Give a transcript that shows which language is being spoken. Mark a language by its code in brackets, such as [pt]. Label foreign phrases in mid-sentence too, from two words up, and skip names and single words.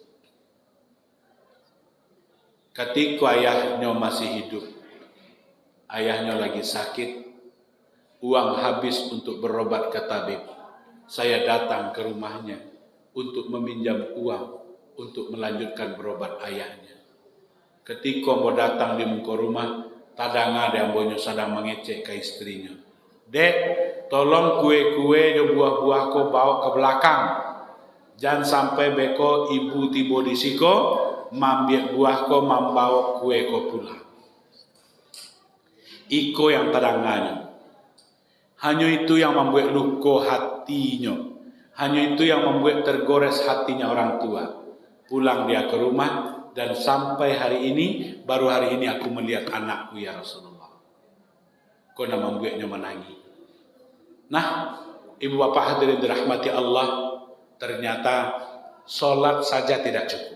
[id] Ketika ayahnya masih hidup, ayahnya lagi sakit, uang habis untuk berobat ke tabib. Saya datang ke rumahnya untuk meminjam uang untuk melanjutkan berobat ayahnya. Ketika mau datang di muka rumah, tadanga ada ambonyo sedang mengecek ke istrinya. "Dek, tolong kue-kue dan buah-buah kau bawa ke belakang. Jangan sampai beko ibu tiba di siko, mambiak buah kau membawa kue kau pulang." [min] Iko yang tadanganya. [id] Hanya itu yang membuat luka hatinya. Hanya itu yang membuat tergores hatinya orang tua. Pulang dia ke rumah, dan sampai hari ini, baru hari ini aku melihat anakku ya Rasulullah. Kau nak membuatnya menangis. Nah, ibu bapak hadirin dirahmati Allah, ternyata Sholat saja tidak cukup.